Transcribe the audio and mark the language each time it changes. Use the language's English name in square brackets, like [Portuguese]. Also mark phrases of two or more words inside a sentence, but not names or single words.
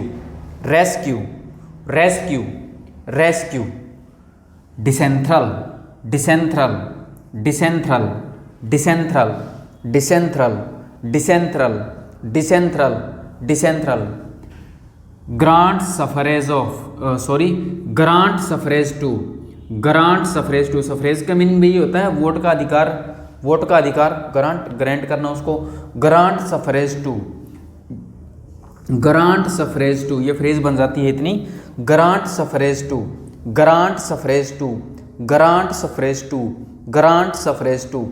[English] Rescue, decentral, disenthral, disenthral, disenthral, disenthral, disenthral, disenthral, disenthral. Grant suffrage grant suffrage to, grant suffrage to, suffrage [Hindi] का मीनिंग भी होता है वोट का अधिकार, वोट का अधिकार, ग्रांट करना उसको, [English] grant suffrage to, grant suffrage to, [Hindi] ये फ्रेज बन जाती है इतनी, [English] grant suffrage to, grant suffrage to, grant suffrage to, grant suffrage to.